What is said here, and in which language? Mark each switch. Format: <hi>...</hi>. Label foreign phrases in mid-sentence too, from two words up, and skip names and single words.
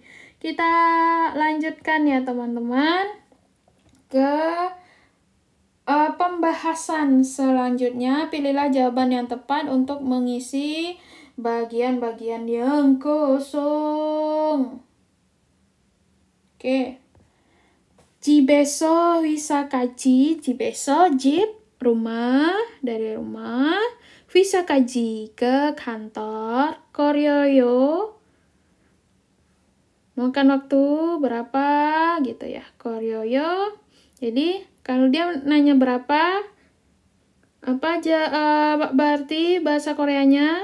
<id>Kita lanjutkan ya teman-teman ke pembahasan selanjutnya. Pilihlah jawaban yang tepat untuk mengisi bagian-bagian yang kosong. Oke.</id> <ko>집에서 회사까지. 집에서 집,</ko> <id>rumah, dari rumah.</id> <ko>회사까지</ko> <id>ke kantor.</id> <ko>걸려요.</ko> <id>Makan waktu berapa gitu ya.</id> <ko>Koryoyo.</ko> <id>Jadi kalau dia nanya berapa, apa aja berarti bahasa Koreanya?</id>